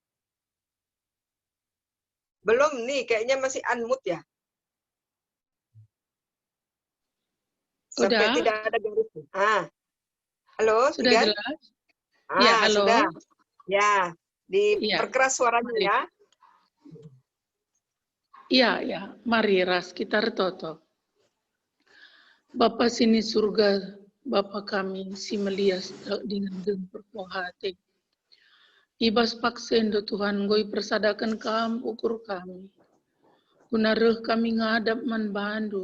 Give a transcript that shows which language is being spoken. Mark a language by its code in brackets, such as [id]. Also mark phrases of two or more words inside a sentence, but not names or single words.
[id] Belum nih, kayaknya masih unmute ya. Sampai Udah. tidak ada garis. Halo, Sudah Tigan. jelas? Ya, halo. Sudah. Ya, diperkeras suaranya ya. Iya. [btx] Mari ras kita retoto. Bapa sini surga, Bapa kami si melias dengan berpuang hati. Ibas paksendo Tuhan goi persadakan kam ukur kami. Gunareh kami ngadap man bandu.